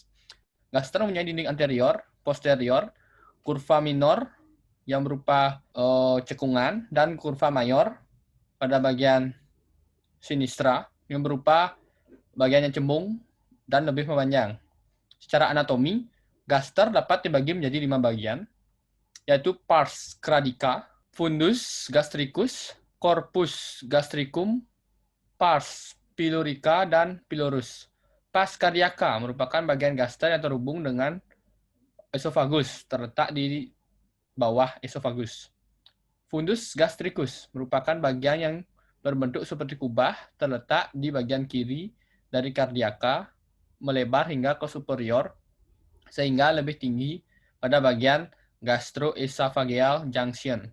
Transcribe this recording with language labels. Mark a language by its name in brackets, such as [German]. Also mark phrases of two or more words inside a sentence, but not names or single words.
[Indonesian] Gaster mempunyai dinding anterior, posterior, kurva minor yang berupa cekungan, dan kurva mayor pada bagian sinistra yang berupa bagian yang cembung dan lebih memanjang. Secara anatomi, gaster dapat dibagi menjadi 5 bagian, yaitu [Latin] pars cradica, fundus gastricus, corpus gastricum, pars pylorica, [Indonesian] dan pylorus. [Latin] Pars cardiaca [Indonesian] merupakan bagian gaster yang terhubung dengan esofagus, terletak di bawah esofagus. [Latin] Fundus gastricus [Indonesian] merupakan bagian yang berbentuk seperti kubah, terletak di bagian kiri dari kardiaka, melebar hingga ke superior, sehingga lebih tinggi pada bagian [English] gastroesophageal junction.